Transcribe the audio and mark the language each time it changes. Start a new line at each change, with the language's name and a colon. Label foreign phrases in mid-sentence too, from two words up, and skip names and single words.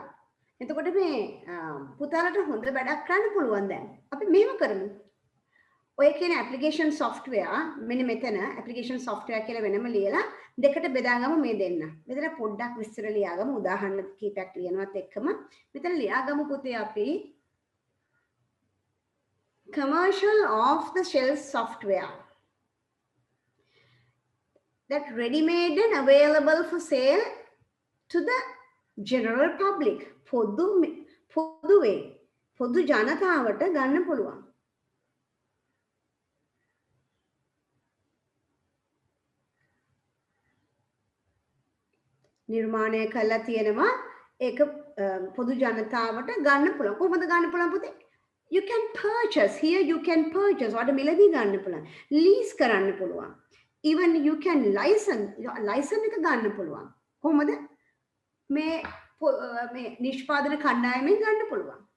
Sinhala: එතකොට මේ පුතාලට හොඳ වැඩක් කරන්න පුළුවන් දැන්. අපි මෙහෙම කරමු. ඔය කියන
English: application software
Sinhala: මෙන්න මෙතන
English: application software
Sinhala: කියලා වෙනම ලියලා දෙකට බෙදාගමු මේ දෙන්න. මෙතන පොඩ්ඩක් විස්තර ලියාගමු උදාහරණ කීපයක් ලියනවත් එක්කම. මෙතන ලියාගමු පුතේ අපි
English: commercial off the shelf software that ready made and available for sale to the general public.
Sinhala: පොදු ජනතාවට ගන්න පුළුවන්. නිර්මාණය කළා තියෙනවා ඒක පොදු ජනතාවට ගන්න පුළුවන්. කොහොමද ගන්න පුළුවන් පුතේ?
English: You can purchase here, you can purchase
Sinhala: ඔයාලට මිලදී ගන්න පුළුවන්. lease කරන්න පුළුවන්.
English: even you can license
Sinhala: එක ගන්න පුළුවන්. කොහොමද? මේ නිෂ්පාදන කණ්ඩායමෙන් ගන්න පුළුවන්.